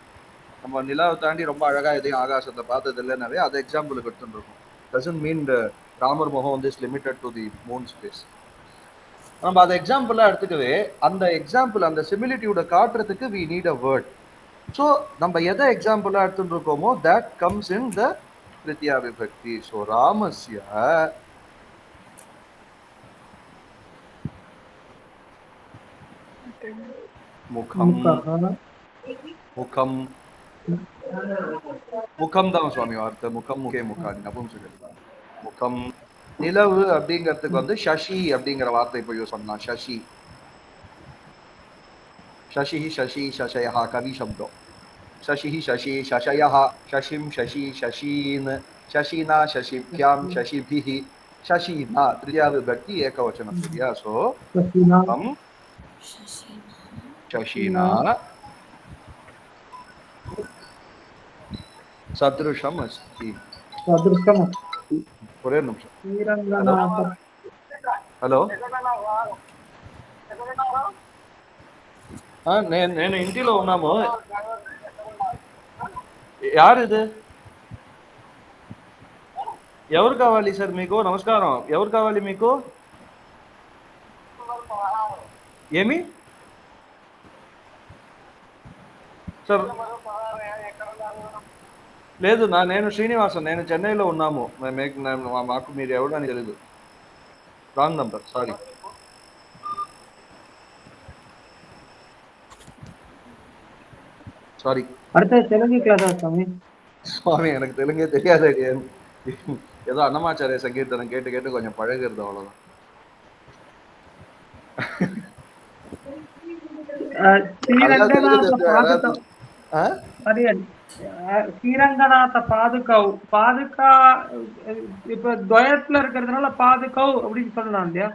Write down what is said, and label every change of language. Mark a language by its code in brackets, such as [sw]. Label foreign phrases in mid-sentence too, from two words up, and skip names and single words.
[ta] நம்ம நிலாவை தாண்டி ரொம்ப அழகா எதையும் ஆகாசத்தை பார்த்தது இல்லைன்னாவே அதை எக்ஸாம்பிளுக்கு எடுத்துட்டு இருக்கோம். [en] doesn't mean [ta] ராமர் முகம் வந்து [en] is limited to the moon space. [ta] நம்ம அதை எக்ஸாம்பிளா எடுத்துக்கவே அந்த எக்ஸாம்பிள் அந்த சிமிலிட்டியூட காட்டுறதுக்கு [en] we need a word. [ta] ஸோ நம்ம எதை எக்ஸாம்பிளா எடுத்துட்டு இருக்கோமோ [en] that comes in the [sa] तृतीया विभक्ति. [ta] ஸோ [sa] रामस्य मुखम् [ta] முகம் முகம் தான் சுவாமி வார்த்தை. [sa] मुखम् मुखे मुखानि नपुंसकलिङ्गम्. [ta] முகம் நிலவு அப்படிங்கிறதுக்கு வந்து சசி அப்படிங்கிற வார்த்தை இப்போ யூஸ் பண்ணலாம். [sa] சசி शशि शशि शशयः कवि शब्दो. शशि शशि शशयः शशिं शशि शशीन् शशिना शशिभ्यां शशिभिः शशीना तृतीया विभक्ति एकवचनं तृतीया. सो हम शशिना सदृशम् अस्ति. [ta] ஒரே நிமிஷம். [te] హలో నేను ఇంటిలో ఉన్నాము. [ta] யாரு இது? [te] ఎవరు కావాలి సార్ మీకు? నమస్కారం. ఎవరు కావాలి మీకు? ఏమి సార్? లేదు నేను శ్రీనివాసన్. నేను చెన్నైలో ఉన్నాము. మాకు మీరు ఎవరని తెలియదు. [en] wrong number, sorry. [ta] சாரி. அடுத்த தெலுங்கு கிளாஸா சாமி? சுவாமி எனக்கு தெலுங்கே தெரியாது. ஏதோ அன்னமாச்சாரிய சங்கீர்த்தனம் கேட்டு கேட்டு கொஞ்சம் பழகிறது, அவ்வளவுதான். ஸ்ரீரங்கநாத பாதுகாவ் பாதுகா இப்ப துவயத்துல இருக்கிறதுனால பாதுகாவ் அப்படின்னு சொல்லலாம் இல்லையா?